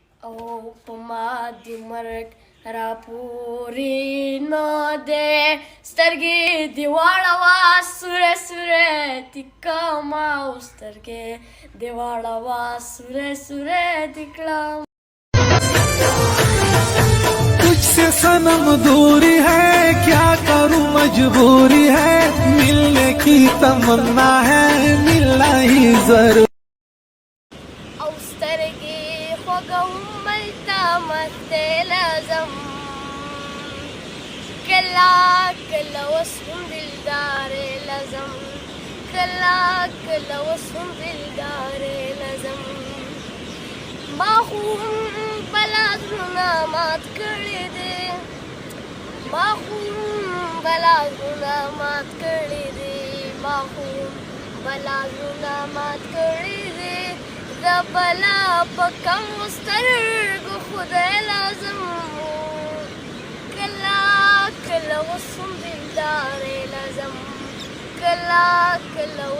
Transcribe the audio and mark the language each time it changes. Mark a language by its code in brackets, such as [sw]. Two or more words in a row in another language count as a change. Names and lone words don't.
[ps] او په ما دې مرګ راپورې نه دی سترګې دې واړوه سوری سوری دې کړمه او سترګې دې واړوه سوری سوری دې کړم [hi] तुझसे सनम दूरी है क्या करूं मजबूरी है मिलने की तमन्ना है मिलना ही जरूर [ps] او سترګې خوږوم بلته مستې لازم کله کله اوس هم دلدارې لازم کله کله اوس هم دلدارې لازم ما خو هم بلا زړونه مات کړي دي ما خو هم بلا زړونه مات کړي دي ما خو هم بلا زړونه مات کړي دي د بلا په کم سترګو خدای لازم کله کله اوس هم دلدارې لازم کله کله